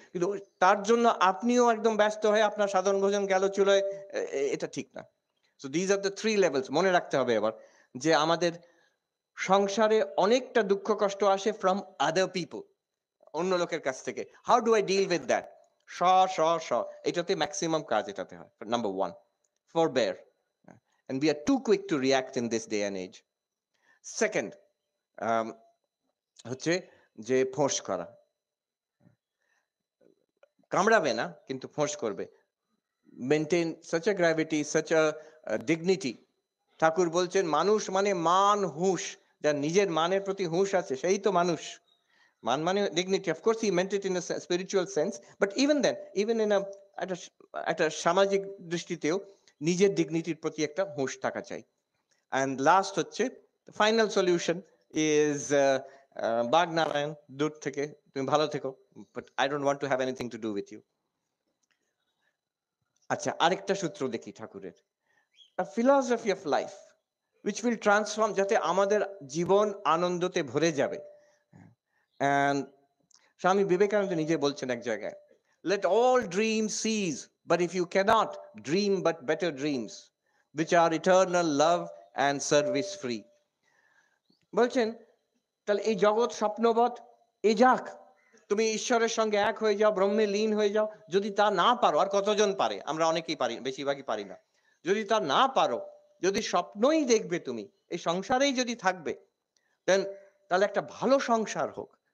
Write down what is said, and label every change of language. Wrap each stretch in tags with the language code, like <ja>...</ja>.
<bn>কিন্তু তার জন্য আপনিও একদম ব্যস্ত হয়ে আপনার সাধারণ ভোজন গেল চুলোয়, এটা ঠিক না।</bn> <en>So these are the three levels.</en> <bn>মনে রাখতে হবে এবার যে আমাদের সংসারে অনেকটা দুঃখ কষ্ট আসে</bn> <en>from other people,</en> <bn>অন্য লোকের কাছ থেকে।</bn> <en>How do I deal with that?</en> <bn>স স স এটাতে ম্যাক্সিমাম কাজ এটাতে হয়।</bn> <en>Number one, forbear, and we are too quick to react in this day and age.</en> <bn>Second হচ্ছে যে ফোঁস করা, কামড়াবে না কিন্তু ফোঁস করবে।</bn> <en>Maintain such a gravity, such a dignity.</en> <bn>ঠাকুর বলছেন মানুষ মানে মান হুঁশ, যার নিজের মানের প্রতি হুঁশ আছে সেই তো মানুষ। মান মানে dignity.</bn> <en>Of course he meant it in a spiritual sense, but even then, even in</en> <bn>একটা সামাজিক দৃষ্টিতেও নিজের ডিগনিটির প্রতি একটা হুঁশ থাকা চাই।</bn> <en>And last হচ্ছে final solution is বাগ নারায়ণ,</en> <bn>দূর থেকে তুমি ভালো থেকো,</bn> <en>But I don't want to have anything to do with you.</en> <bn>আচ্ছা, আরেকটা সূত্র দেখি ঠাকুরের, philosophy of life</bn> <en>which will transform,</en> <bn>যাতে আমাদের জীবন আনন্দতে ভরে যাবে।</bn> <en>And Swami Vivekananda</en> <bn>নিজে বলছেন এক জায়গায়,</bn> <en>let all dreams cease, but if you cannot dream but better dreams which are eternal love and service free.</en> <bn>বলছেন তাহলে এই জগৎ স্বপ্নবৎ, এ যাক, তুমি ঈশ্বরের সঙ্গে এক হয়ে যাও, ব্রহ্মে লীন হয়ে যাও। যদি তা না পারো, আর কতজন পারে? আমরা অনেকেই পারি, বেশিরভাগই পারি না। যদি তা না পারো, যদি স্বপ্নই দেখবে তুমি, এই সংসারেই যদি থাকবে, দেন তাহলে একটা ভালো সংসার হোক।</bn>